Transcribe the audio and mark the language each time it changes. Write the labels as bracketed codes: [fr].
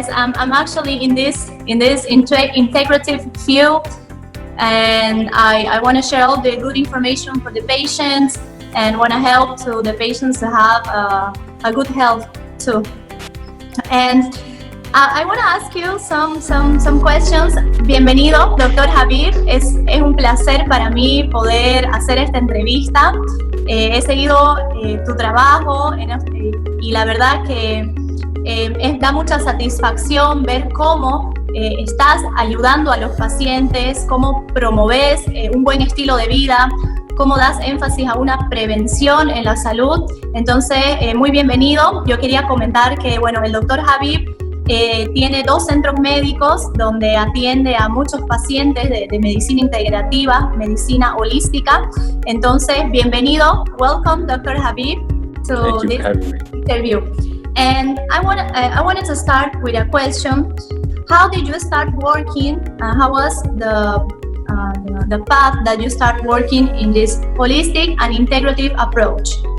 [en] I'm actually in this integrative field, and I want to share all the good information for the patients and want to help to the patients to have a good health too. And I want to ask you some questions. [es] Bienvenido, Dr. Habib. Es un placer para mí poder hacer esta entrevista. He seguido tu trabajo y la verdad que da mucha satisfacción ver cómo estás ayudando a los pacientes, cómo promoves un buen estilo de vida, cómo das énfasis a una prevención en la salud. Entonces, muy bienvenido. Yo quería comentar que, bueno, el Dr. Habib tiene 2 centros médicos donde atiende a muchos pacientes de medicina integrativa, medicina holística. Entonces, bienvenido. [en] Welcome, [es] Dr. [en] Habib, to this interview. And I wanted to start with a question. How did you start working? How was the path that you start working in this holistic and integrative approach?